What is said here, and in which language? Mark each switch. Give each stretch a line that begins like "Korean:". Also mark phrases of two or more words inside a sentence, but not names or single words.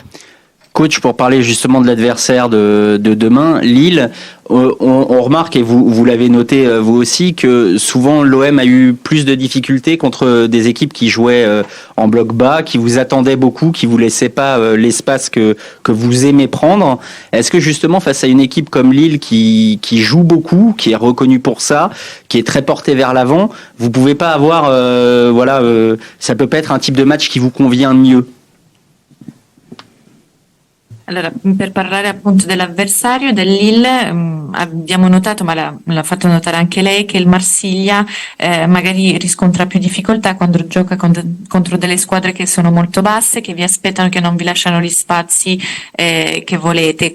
French: Coach, pour parler justement de l'adversaire de demain, Lille, on remarque, et vous l'avez noté vous aussi, que souvent l'OM a eu plus de difficultés contre des équipes qui jouaient en bloc bas, qui vous attendaient beaucoup, qui vous laissaient pas l'espace que vous aimez prendre. Est-ce que justement face à une équipe comme Lille qui joue beaucoup, qui est reconnue pour ça, qui est très portée vers l'avant, vous pouvez pas avoir ça peut pas être un type de match qui vous convient mieux?
Italian: Allora, per parlare appunto dell'avversario, del Lille, abbiamo notato, ma l'ha fatto notare anche lei, che il Marsiglia magari riscontra più difficoltà quando gioca contro delle squadre che sono molto basse, che vi aspettano, che non vi lasciano gli spazi che volete.